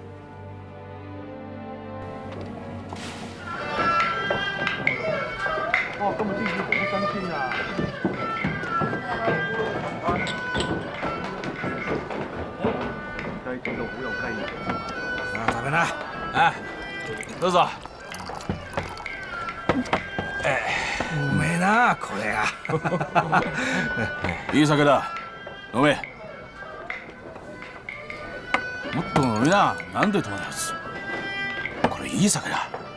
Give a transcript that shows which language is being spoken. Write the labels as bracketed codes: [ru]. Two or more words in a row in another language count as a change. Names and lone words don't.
[yue] 哦，咁啊，啲魚好新鮮啊！雞整到好有雞味。啊，大笨蛋，哎， [ja] どうぞ。うめえな、これが。いい酒だ。飲め。もっと飲みな。なんで止まるやつ。これいい酒だ。